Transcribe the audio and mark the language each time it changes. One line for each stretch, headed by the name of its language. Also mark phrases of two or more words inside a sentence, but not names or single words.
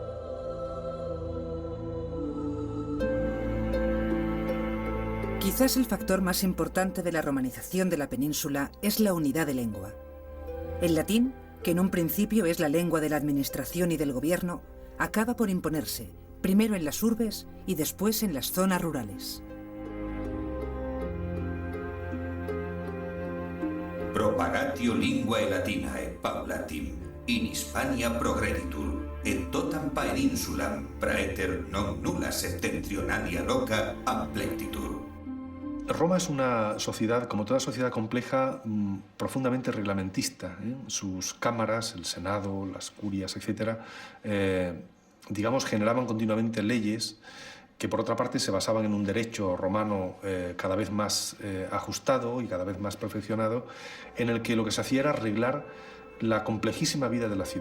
Spanish: Quizás el factor más importante de la romanización de la península es la unidad de lengua. El latín, que en un principio es la lengua de la administración y del gobierno, acaba por imponerse, primero en las urbes y después en las zonas rurales.
Latin: Propagatio linguae latinae paulatim in Hispania progreditur, et totam peninsulam praeter non nulla septentrionalia loca amplectitur.
Spanish: Roma es una sociedad, como toda sociedad compleja, profundamente reglamentista. Sus cámaras, el Senado, las curias, etc., digamos, generaban continuamente leyes que, por otra parte, se basaban en un derecho romano cada vez más ajustado y cada vez más perfeccionado, en el que lo que se hacía era reglar la complejísima vida de la ciudad.